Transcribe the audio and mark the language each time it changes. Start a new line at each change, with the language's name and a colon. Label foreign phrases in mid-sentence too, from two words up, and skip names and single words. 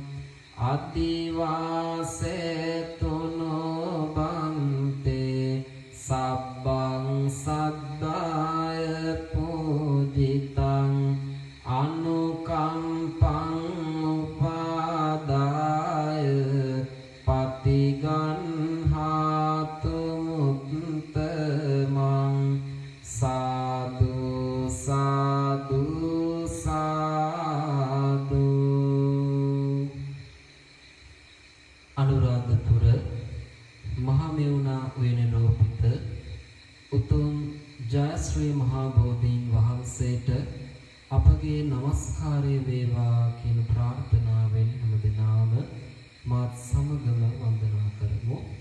Pali: අදිවාසේතුනෝ බන්තේ සබ්බං සද්දාය පූජිතං අනුකම්පං උපාදාය පතිගන්හාතු මුත්තමං සාදු සාදු සාදු.
Sinhala: අනුරාධපුර මහමෙවුනා උයනේ රෝපිත උතුම් ජයශ්‍රී මහා බෝධීන් වහන්සේට අපගේ নমස්කාරය වේවා කියන ප්‍රාර්ථනාවෙන් හැමදෙනාම මාත් සමගම වන්දනා කරමු.